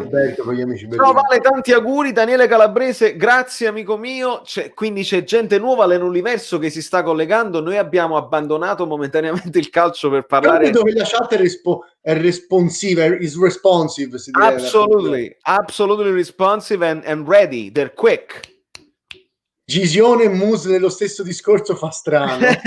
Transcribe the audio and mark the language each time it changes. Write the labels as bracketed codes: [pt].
[it] Alberto per gli amici bellini. Ciao Vale, tanti auguri. Daniele Calabrese, grazie amico mio. Quindi c'è gente nuova nell'universo che si sta collegando. Noi abbiamo abbandonato momentaneamente il calcio per parlare. Dove la chat è responsive, [en] is responsive, [it] si direbbe. [en] Absolutely responsive and ready. They're quick. [it] Gisione e Muse nello stesso discorso fa strano.